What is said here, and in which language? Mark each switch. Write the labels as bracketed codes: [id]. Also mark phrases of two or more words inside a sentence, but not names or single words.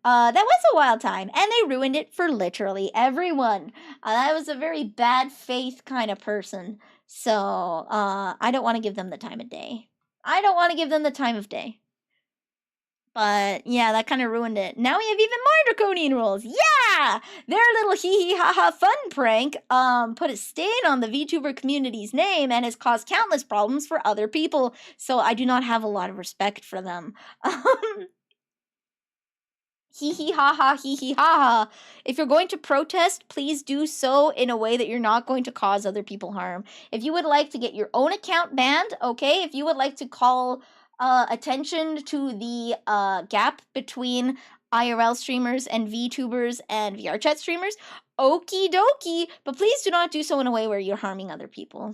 [en] That was a wild time, and they ruined it for literally everyone. That was a very bad faith kind of person. So, I don't want to give them the time of day. I don't want to give them the time of day. But yeah, that kind of ruined it. Now we have even more draconian rules. Yeah! Their little hee hee ha ha fun prank put a stain on the VTuber community's name and has caused countless problems for other people. So I do not have a lot of respect for them. Hee hee ha ha hee hee ha ha. If you're going to protest, please do so in a way that you're not going to cause other people harm. If you would like to get your own account banned, okay? If you would like to call attention to the gap between IRL streamers and VTubers and VR chat streamers, okie dokie, but please do not do so in a way where you're harming other people.